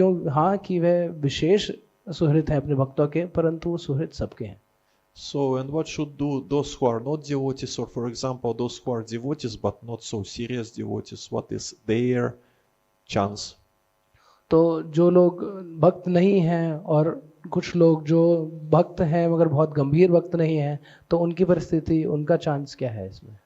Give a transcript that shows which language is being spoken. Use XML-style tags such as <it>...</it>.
<hi>हाँ कि वह विशेष सुहृद हैं अपने भक्तों के, परंतु सुहृद सबके हैं.</hi> <en>So, and what should do those who are not devotees, or for example those who are devotees but not so serious devotees, what is their chance?</en> <hi>तो जो लोग भक्त नहीं हैं और कुछ लोग जो भक्त हैं मगर बहुत गंभीर भक्त नहीं हैं, तो उनकी परिस्थिति, उनका चांस क्या है इसमें?</hi>